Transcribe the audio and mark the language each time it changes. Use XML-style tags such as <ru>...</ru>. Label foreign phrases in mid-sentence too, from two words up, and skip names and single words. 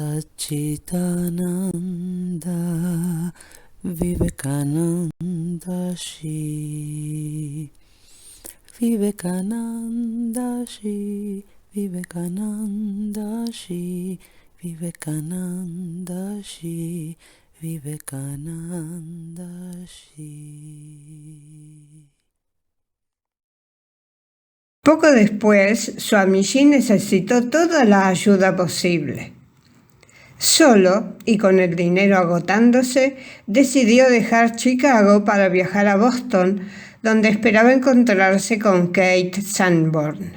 <es>Sachidananda Vivekananda Shi, Vivekananda Shi, Vivekananda Shi, Vivekananda Shi, Vivekananda Shi. Poco después, Swamiji necesitó toda la ayuda posible. Solo, y con el dinero agotándose, decidió dejar Chicago para viajar a Boston, donde esperaba encontrarse con Kate Sanborn.</es>